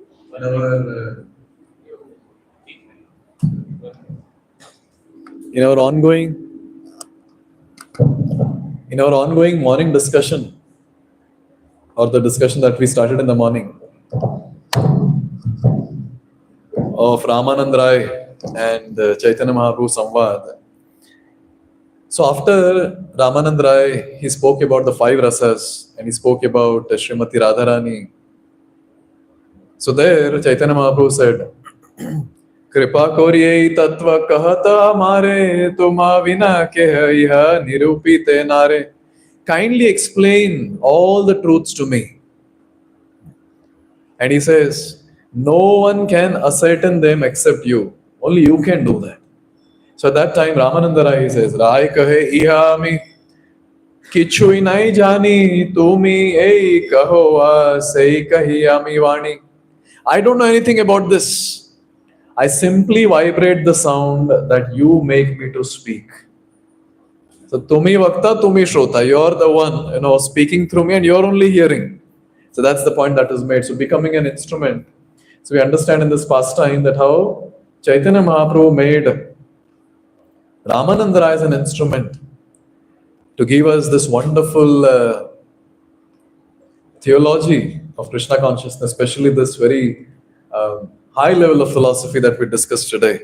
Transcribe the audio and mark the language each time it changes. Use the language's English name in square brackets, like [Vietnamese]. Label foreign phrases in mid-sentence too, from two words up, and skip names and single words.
[English] in our ongoing morning discussion, or the discussion that we started in the morning of Ramanand Rai and Chaitanya Mahaprabhu Samvad. So after Ramanand Rai, he spoke about the 5 rasas and he spoke about Srimati Radharani. So there Chaitanya Mahaprabhu said, [Bangla] কৃপা করিয়ে তত্ত্ব কহতা মারে তুমা বিনা কে যহ নিরূপিত নারে. [English] Kindly explain all the truths to me. And he says, no one can ascertain them except you. Only you can do that. So at that time, Ramananda Rai says, [Bangla] রায় কহে ইহামি কিছুই নাই জানি তুমি এই কহ সেই কহিয়ামি বাণী. [English] I don't know anything about this. I simply vibrate the sound that you make me to speak. So [Bangla] তুমি বক্তা, তুমি শ্রোতা. [English] You're the one, speaking through me, and you're only hearing. So that's the point that is made. So becoming an instrument. So we understand in this pastime that how Chaitanya Mahaprabhu made Ramananda Rai as an instrument to give us this wonderful theology of Krishna consciousness, especially this very high level of philosophy that we discussed today.